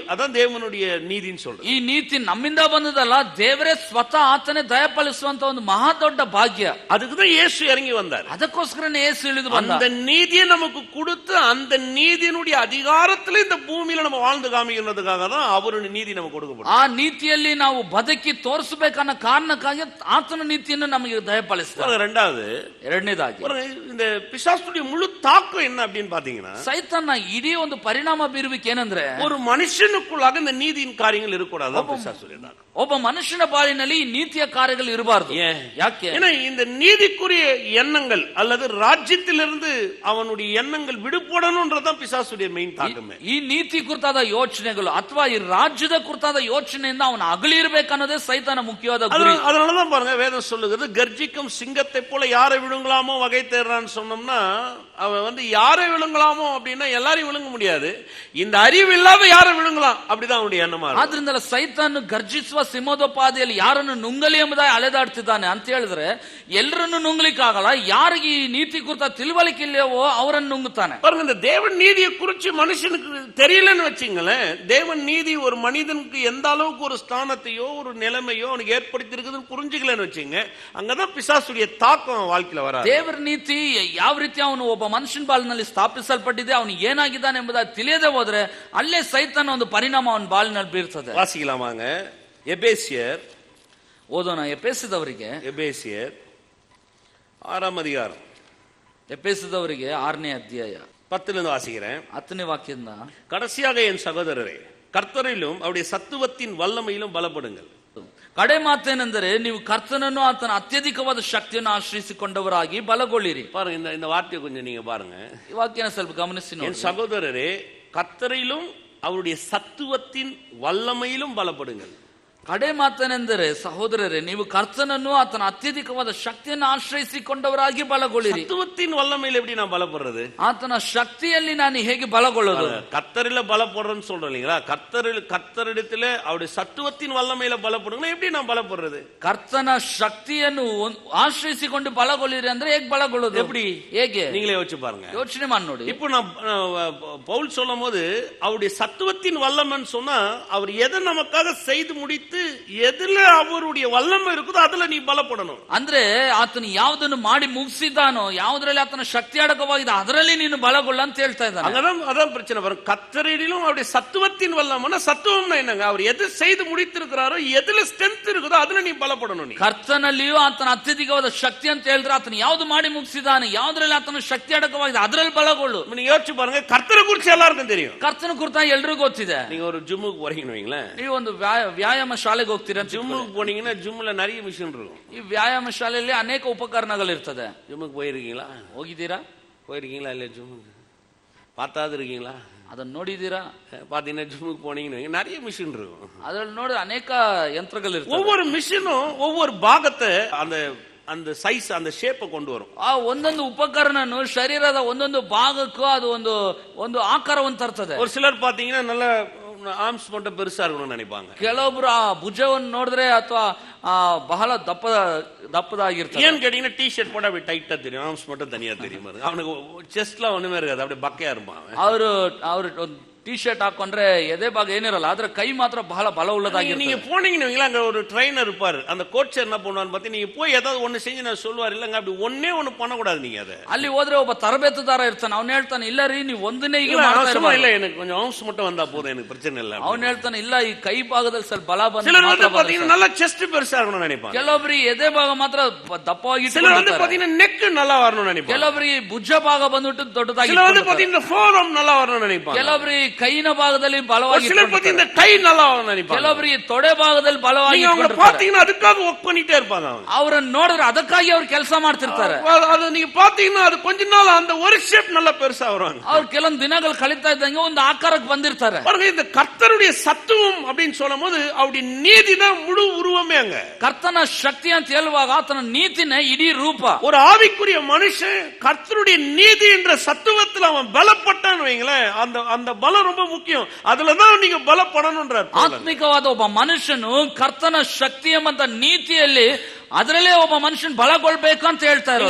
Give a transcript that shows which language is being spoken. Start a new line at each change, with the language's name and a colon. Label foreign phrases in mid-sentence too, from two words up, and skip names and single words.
Tamil: அதான் தேவனுடைய நீதின்னு சொல்றது.
Kannada: ಈ ನೀತಿ ನಮ್ಮಿಂದ ಬಂದದಲ್ಲ, ದೇವರೇ ಸ್ವತಃ ಆತನೇ ದಯಪಾಲಿಸುವಂತ ಒಂದು ಮಹಾ ದೊಡ್ಡ ಭಾಗ್ಯ.
Tamil: அதுக்குதான் இயேசு இறங்கி வந்தார்.
Kannada: ಅದಕ್ಕೋಸ್ಕರನೇ ಯೇಸು ಇಳಿದು ಬಂದ.
Tamil: அந்த நீதியை நமக்கு கொடுத்து அந்த நீதியினுடைய அதிகாரத்துல இந்த பூமியில நம்ம வாழ்ந்து காமிக்கிறதுக்காக தான் அவருடைய நீதி நமக்கு கொடுக்கப்படும்.
Kannada: ಆ ನೀತಿಯಲ್ಲಿ ನಾವು ಬದುಕಿ ತೋರಿಸಬೇಕನ್ನ ಕಾರಣಕ್ಕಾಗಿ ಆತನ ನೀತಿಯನ್ನು ನಮಗೆ ದಯಪಾಲಿಸ್ತಾರೆ.
Tamil: ಎರಡನೇದಾಗಿ இந்த பிசாசுடைய முழு தாக்கம் என்ன அப்படின்னு பாத்தீங்கன்னா,
Kannada: ಸೈತಾನ ಇಡೀ ಒಂದು ಪರಿಣಾಮ ಬೀರುವಿಕೆ ಏನಂದ್ರೆ,
Tamil: ஒரு மனுஷனுக்குள்ளாக இந்த நீதியின் காரியங்கள் இருக்கக்கூடாது.
Kannada: ಒಬ್ಬ ಮನುಷ್ಯನ ಬಾಳಿನಲ್ಲಿ ಈ ನೀತಿಯ ಕಾರ್ಯಗಳು ಇರಬಾರದು. ಯಾಕೆ?
Tamil: ஏன்னா இந்த நீதிக்குரிய எண்ணங்கள் அல்லது ராஜ்யத்திலிருந்து அவனுடைய எண்ணங்கள் விடுபடணும்ன்றதான் பிசாசுடைய மெயின் தாக்கமே.
Kannada: ಈ ನೀತಿ ಕುರಿತಾದ ಯೋಚನೆಗಳು ಅಥವಾ ಈ ರಾಜ್ಯದ ಕುರಿತಾದ ಯೋಚನೆಯಿಂದ ಅವನು ಅಗಲಿರಬೇಕನ್ನೋದೇ ಸೈತಾನ ಮುಖ್ಯವಾದ ಗುರಿ.
Tamil: அதனாலதான் பாருங்க, வேதம் சொல்லுகிறது, கர்ஜிக்கும் சிங்கத்தை போல யாரை விழுங்கலாமோ வகை தேர்றான்னு சொன்னோம்னா, அவன் யாரை விழுங்கலாமோ அப்படின்னா எல்லாரையும் விழுங்க முடியாது, இந்த அறிவு இல்லாத யாரை விழுங்கலாம் அப்படிதான் அவனுடைய எண்ணமா.
Kannada: ಆದ್ರಿಂದ ಸೈತಾನ ಗರ್ಜಿಸುವ ಸಿಂಹದೋಪಾದಿಯಲ್ಲಿ ಯಾರನ್ನು ನುಂಗಲಿ ಎಂಬುದಾಗಿ ಅಲೆದಾಡ್ತಿದ್ದಾನೆ ಅಂತ ಹೇಳಿದ್ರೆ, ಎಲ್ಲರನ್ನು ನುಂಗ್ಲಿಕ್ಕೆ ಆಗಲ್ಲ. ಯಾರಿಗೆ ಈ ನೀತಿ ಕುರಿತ ತಿಳುವಳಿಕೆ ಇಲ್ಲವೋ ಅವರನ್ನು ನುಂಗುತ್ತಾನೆ.
Tamil: பாருங்க, இந்த தேவன் நீதியை குறிச்சு மனுஷனுக்கு தெரியலன்னு வச்சுங்களேன், தேவன் நீதி ஒரு மனிதனுக்கு எந்த அளவுக்கு ஒரு ஸ்தானத்தையோ ஒரு நிலைமையோ அவனுக்கு ஏற்படுத்தி இருக்குதுன்னு புரிஞ்சுக்கலன்னு வச்சுங்க, அங்கதான் பிசாசுடைய தாக்கம் வாழ்க்கையில வர.
Kannada: ದೇವರ ನೀತಿ ಯಾವ ರೀತಿ ಅವನು ಒಬ್ಬ ಮನುಷ್ಯನ ಬಾಳಿನಲ್ಲಿ ಸ್ಥಾಪಿಸಲ್ಪಟ್ಟಿದೆ, ಅವನು ಏನಾಗಿದ್ದಾನೆ ಎಂಬುದಾಗಿ ತಿಳಿಯದೆ ಹೋದ್ರೆ ಅಲ್ಲೇ ಸೈತಾನ ಒಂದು ಪರಿಣಾಮ ಅವನ ಬಾಳಿನಲ್ಲಿ ಬೀರ್ತದೆ.
Tamil: வாசிக்கலாமாங்க? எபேசியர்
Kannada: ಓದೋಣ. ಎಪೇಸದವರಿಗೆ
Tamil: 6ஆம் அதிகாரம்,
Kannada: ಎಪೇಸದವರಿಗೆ 6ನೇ ಅಧ್ಯಾಯ
Tamil: 10 வாசிக்கிறேன்.
Kannada: 10ನೇ ವಾಕ್ಯದಿಂದ,
Tamil: கடைசியாக என் சகோதரரே, கர்த்தரிலும் அவருடைய சத்துவத்தின் வல்லமையிலும் பலப்படுங்கள்.
Kannada: ಕಡೆ ಮಾತೇನೆಂದರೆ, ನೀವು ಕರ್ತನನ್ನು ಆತನ ಅತ್ಯಧಿಕವಾದ ಶಕ್ತಿಯನ್ನು ಆಶ್ರಯಿಸಿಕೊಂಡವರಾಗಿ ಬಲಗೊಳ್ಳಿರಿ.
Tamil: பாருங்க, இந்த வார்த்தையை கொஞ்சம் நீங்க பாருங்க.
Kannada: ಈ ವಾಕ್ಯನ ಸ್ವಲ್ಪ ಗಮನಿಸಿ ನೋಡಿ.
Tamil: என் சகோதரரே, கர்த்தரிலும் அவருடைய சத்துவத்தின் வல்லமையிலும் பலப்படுங்கள்.
Kannada: ಕಡೆ ಮಾತನೆಂದರೆ, ಸಹೋದರರೇ, ನೀವು ಕರ್ತನನ್ನು ಆತನ ಅತ್ಯಧಿಕವಾದ ಶಕ್ತಿಯನ್ನು ಆಶ್ರಯಿಸಿಕೊಂಡವರಾಗಿ ಬಲಗೊಳ್ಳಿರಿ.
Tamil: சத்துவத்தின் வல்லமையில எப்படி நான் பலப்படுறது?
Kannada: ಆತನ ಶಕ್ತಿಯಲ್ಲಿ ನಾನು ಹೇಗೆ ಬಲಗೊಳ್ಳೋದು?
Tamil: கர்த்தரில பலப்படுறேன்னு சொல்றோம் இல்லைங்களா? கர்த்தரிடத்துல அவருடைய சத்துவத்தின் வல்லமையில பலப்படுங்க. எப்படி நான் பலப்படுறது?
Kannada: ಕರ್ತನ ಶಕ್ತಿಯನ್ನು ಆಶ್ರಯಿಸಿಕೊಂಡು ಬಲಗೊಳ್ಳಿರಿ ಅಂದ್ರೆ ಹೇಗೆ ಬಲಗೊಳ್ಳೋದು?
Tamil: எப்படி?
Kannada: ಹೇಗೆ?
Tamil: நீங்களே யோசிச்சு பாருங்க,
Kannada: ಯೋಚನೆ ಮಾಡಿ ನೋಡಿ.
Tamil: இப்போ நான் பவுல் சொல்லும் போது அவருடைய சத்துவத்தின் வல்லமைன்னு சொன்னா, அவர் எதை நமக்காக செய்து முடித்து எதுல அவருடைய வல்லமை இருக்குதோ அதுல நீ பலப்படணும்.
Kannada: ಅಂದ್ರೆ ಆತನು ಯಾವುದನ್ನು ಮಾಡಿ ಮುಗಿಸಿದಾನೋ, ಯಾವುದರಲ್ಲಿ ಆತನ ಶಕ್ತಿ ಅಡಕವಾಗಿದೆ ಅದರಲ್ಲಿ ನೀನು ಬಲಗೊಳ್ಳ ಅಂತ ಹೇಳ್ತಾ ಇದ್ದಾನೆ.
Tamil: அதான் பிரச்சனை வரும். கர்த்தரிலும் அவருடைய சத்துவத்தின் வல்லமைனா, சத்துவம்னா என்னங்க? அவர் எது செய்து முடித்திருக்கிறாரோ, எதுல ஸ்ட்ரென்த் இருக்குதோ அதுல நீ பலப்படணும்.
Kannada: ಕರ್ತನಲ್ಲಿಯೂ ಆತನ ಅತ್ಯಧಿಕವಾದ ಶಕ್ತಿ ಅಂತ ಹೇಳಿದ್ರೆ ಆತನು ಯಾವ್ದು ಮಾಡಿ ಮುಗಿಸಿದಾನೆ, ಯಾವುದ್ರಲ್ಲಿ ಆತನ ಶಕ್ತಿ ಅಡಕವಾಗಿದೆ ಅದರಲ್ಲಿ ಬಲಗೊಳ್ಳು.
Tamil: நீங்க யோசிச்சு பாருங்க, கர்த்தரை குறிச்சு எல்லாருக்கும் தெரியும்.
Kannada: ಕರ್ತನ ಕುರಿತ ಎಲ್ರಿಗೂ ಗೊತ್ತಿದೆ.
Tamil: நீங்க ஒரு ஜிம்முக்கு போறீங்கன்னு வைங்களேன்,
Kannada: ನೀವು ಒಂದು ವ್ಯಾಯಾಮ ಶಾಲೆಗೆ ಹೋಗ್ತೀರಾ.
Tamil: ஜிம்முக்கு போனீங்கன்னா ஜிம்ல நிறைய மிஷின் இருக்கும்.
Kannada: ಈ ವ್ಯಾಯಾಮ ಶಾಲೆಯಲ್ಲಿ ಅನೇಕ ಉಪಕರಣಗಳು ಇರ್ತದೆ.
Tamil: ஜிம்முக்கு போயிருக்கீங்களா?
Kannada: ಹೋಗಿದ್ದೀರಾ?
Tamil: போயிருக்கீங்களா? இல்ல ஜிம்முக்கு பார்த்தாது இருக்கீங்களா?
Kannada: ಅದನ್ನ ನೋಡಿದ್ದೀರಾ?
Tamil: பாத்தீங்கன்னா ஜிம்முக்கு போனீங்கன்னா நிறைய மிஷின் இருக்கும்.
Kannada: ಅದ್ರಲ್ಲಿ ನೋಡಿ ಅನೇಕ ಯಂತ್ರಗಳು ಇರ್ತವೆ.
Tamil: ஒவ்வொரு மிஷினும் ஒவ்வொரு பாகத்தை அந்த சைஸ் அந்த ஷேப்பை கொண்டு வரும்.
Kannada: ಆ ಒಂದೊಂದು ಉಪಕರಣನು ಶರೀರದ ಒಂದೊಂದು ಭಾಗಕ್ಕೂ ಅದು ಒಂದು ಆಕಾರವನ್ನು ತರ್ತದೆ.
Tamil: ஒரு சிலர் பாத்தீங்கன்னா நல்ல ಆರ್ಮ್ಸ್ மட்டும் பெருசா இருக்கணும்னு நினைப்பாங்க.
Kannada: ಕೆಲವೊಬ್ರು ಆ ಭುಜವನ್ನು ನೋಡಿದ್ರೆ ಅಥವಾ ಬಹಳ ದಪ್ಪದಾಗಿರ್ತಾರೆ.
Tamil: ஏன்னு கேட்டீங்கன்னா டி ஷர்ட் போட்டு அப்படி டைட்டா தெரியும், ஆர்ம்ஸ் மட்டும் தனியா தெரியும். அவனுக்கு செஸ்ட்ல ஒண்ணுமே இருக்காது, அப்படியே பக்கையா இருப்பான்.
Kannada: ಅವರು ಟಿ ಶರ್ಟ್ ಹಾಕೊಂಡ್ರೆ ಎದೆ ಭಾಗ ಏನಿರಲ್ಲ, ಆದ್ರೆ ಕೈ ಮಾತ್ರ ಬಹಳ ಬಲ ಉಳ್ಳದಾಗಿರುತ್ತೆ.
Tamil: நீங்க போனீங்கன்னா அங்க ஒரு ட்ரைனர் இருப்பாரு, அந்த கோச் என்ன பண்ணுவான்னு பார்த்து நீங்க போய் ஏதாவது ஒண்ணு செஞ்சு நான் சொல்லுவார், இல்லங்க அப்படி ஒண்ணே ஒண்ணு பண்ணக்கூடாது. நீங்க அதை
Kannada: ಅಲ್ಲಿ ಹೋದ್ರೆ ಒಬ್ಬ ತರಬೇತುದಾರ ಇರ್ತಾನೆ, ಅವ್ನು ಹೇಳ್ತಾನೆ, ಇಲ್ಲ ರೀ ನೀವು ಒಂದನೇ ಈಗ
Tamil: இல்ல எனக்கு கொஞ்சம் ஆர்ம்ஸ் மட்டும் வந்தா போதும், எனக்கு பிரச்சனை இல்ல.
Kannada: ಅವ್ನು ಹೇಳ್ತಾನೆ, ಇಲ್ಲ ಈ ಕೈ ಭಾಗದಲ್ಲಿ ಸ್ವಲ್ಪ ಬಲ ಬಂದ್ರೆ.
Tamil: சிலர் பாத்தீங்கன்னா நல்லா செஸ்ட் பெருசா இருக்கணும்னு நினைப்பாங்க.
Kannada: ಕೆಲವೊಬ್ರಿಗೆ ಎದೆ ಭಾಗ ಮಾತ್ರ ದಪ್ಪವಾಗಿ,
Tamil: சிலர் பாத்தீங்கன்னா நெக் நல்லா வரணும்னு நினைப்பாங்க.
Kannada: ಕೆಲವೊಬ್ರಿಗೆ ಭುಜ ಭಾಗ ಬಂದ್ಬಿಟ್ಟು ದೊಡ್ಡದಾಗಿ,
Tamil: சிலர் பாத்தீங்கன்னா ஃபோரம் நல்லா வரணும்னு நினைப்பாங்க.
Kannada: ಕೆಲವೊಬ್ರಿಗೆ ಕೈನ ಭಾಗದಲ್ಲಿ
Tamil: ஒரு
Kannada: ಬಲವಾಗಿ
Tamil: சிலர் பத்தி இந்த கை நல்லா நினைப்பாங்க.
Kannada: ಕೆಲವರಿಗೆ ತೊಡೆ ಭಾಗದಲ್ಲಿ ಬಲವಾಗಿ
Tamil: நீங்க அவங்கள பாத்தீங்கன்னா அதுக்காக ஒர்க் பண்ணிட்டே இருப்பாங்க அவங்க.
Kannada: ಅವರನ್ನು ನೋಡಿದ್ರೆ ಅದಕ್ಕಾಗಿ ಅವ್ರು ಕೆಲಸ ಮಾಡ್ತಿರ್ತಾರೆ.
Tamil: அது நீங்க பாத்தீங்கன்னா அது கொஞ்ச நாள் அந்த ஒரு ஷேப் நல்லா பெருசா வருவாங்க.
Kannada: ಅವ್ರು ಕೆಲವೊಂದು ದಿನಗಳು ಕಳೀತಾ ಇದ್ದಂಗೆ ಒಂದು ಆಕಾರಕ್ಕೆ ಬಂದಿರ್ತಾರೆ.
Tamil: பாருங்க, இந்த கர்த்தருடைய சத்துவம் அப்படின்னு சொல்லும்போது அவருடைய நீதி தான் முழு உருவமே அங்க.
Kannada: ಕರ್ತನ ಶಕ್ತಿ ಅಂತ ಹೇಳುವಾಗ ಆತನ ನೀತಿನೇ ಇಡೀ ರೂಪ.
Tamil: ஒரு ஆவிக்குரிய மனுஷன் கர்த்தருடைய நீதி என்ற சத்துவத்தில் அவன் பலப்பட்டான்னு வைங்களேன், அந்த அந்த பலம் ரொம்ப முக்கியம். அதுலதான் நீங்க பலப்படணும்ன்றார்.
Kannada: ಆತ್ಮಿಕವಾದ ಒಬ್ಬ ಮನುಷ್ಯನು ಕರ್ತನ ಶಕ್ತಿ ಎಂಬಂತ ನೀತಿಯಲ್ಲಿ ಅದರಲ್ಲೇ ಒಬ್ಬ ಮನುಷ್ಯನ್ ಬಲಗೊಳ್ಬೇಕು ಅಂತ ಹೇಳ್ತಾ ಇದ್ದಾರೆ.